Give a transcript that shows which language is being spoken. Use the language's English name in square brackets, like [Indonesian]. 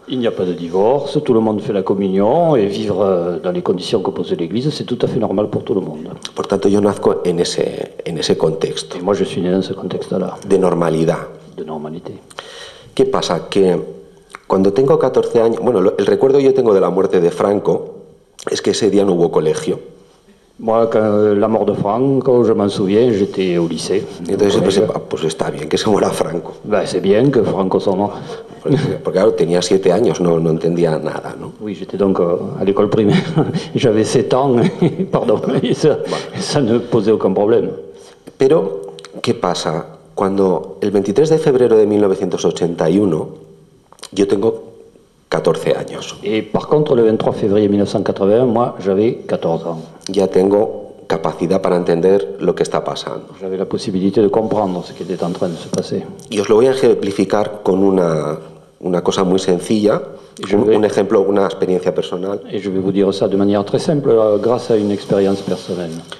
[French] Il n'y a pas de divorce, tout le monde fait la communion, et vivre dans les conditions que pose l'Église, c'est tout à fait normal pour tout le monde. [Spanish] Por tanto, yo nazco en ese contexto. [French] Et moi, je suis né dans ce contexte-là. [Spanish] De normalidad. [French] De normalité. [Spanish] ¿Qué pasa? Que cuando tengo 14 años, bueno, el recuerdo yo tengo de la muerte de Franco es que ese día no hubo colegio. [French] Moi, quand la mort de Franco, je m'en souviens, j'étais au lycée. [Spanish] Entonces yo pensé, pues está bien que se muera Franco. [French] Ben, c'est bien que Franco soit mort. [Spanish] Porque claro, tenía 7 años, no entendía nada, ¿no? [French] Oui, j'étais donc à l'école primaire. J'avais 7 ans, pardon, et ça ne posait aucun problème. [Spanish] Pero, ¿qué pasa? Cuando el 23 de febrero de 1981, yo tengo 14 años. [French] Et par contre, le 23 février 1981, moi, j'avais 14 ans. [Spanish] Ya tengo capacidad para entender lo que está pasando. [French] J'avais la possibilité de comprendre ce qui était en train de se passer. [Spanish] Y os lo voy a ejemplificar con una cosa muy sencilla, un ejemplo, una experiencia personal. [French] Et je vais vous dire ça de manière très simple, grâce à une expérience personnelle.